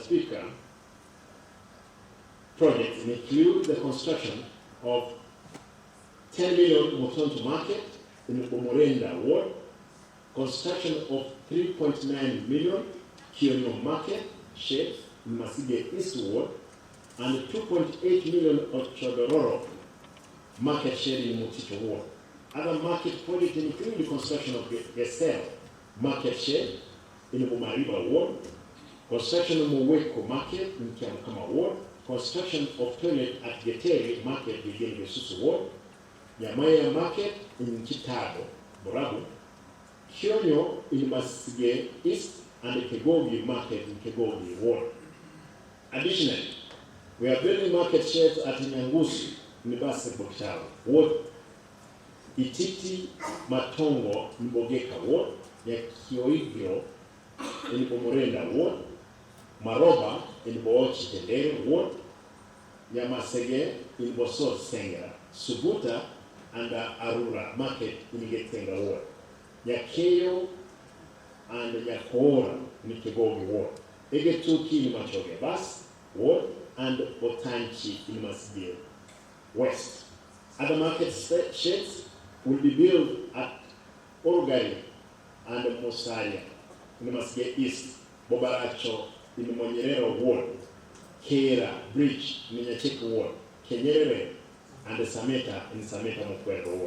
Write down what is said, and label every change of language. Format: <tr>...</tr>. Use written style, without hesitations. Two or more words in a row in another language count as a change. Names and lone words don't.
<en>Speaker, projects include the construction of 10 million Motonto Market in the Bomorenda Ward, construction of 3.9 million Kionyo Market shed in Masige East Ward, and 2.8 million of Chodororo Market shed in Mutito Ward. Other market projects include the construction of Gesel Market shed in the Bomariba Ward, construction of Mweko Market in Kiamukama Ward, construction of toilet at Geteri Market within Yosusu Ward, Yamaya Market in Chitago, Borabu, Kionyo in Masige East, and the Kegogi Market in Kegogi Ward. Additionally, we are building market sheds at Nyangusu in the Basketball Tower Ward, Ititi Matongo in Bogeka Ward, Yakioigro in Bomorenda Ward, Maroba in Boochi Tendere Ward, Nyamasege in Bosor Senga, Subuta and Arura Market in Getenga Ward, Nyakeyo and Nyakora in Kigogi Ward, Egetuki in Machoge Bas Ward, and Botanchi in Masbir West. Other market sheds will be built at Orgari and Mosaria in Masbir East, Bobaracho in Monyerero Ward, Kera Bridge in Nyachek Ward, Kenyere and the Sameta in Sameta Mokwero Ward.</en>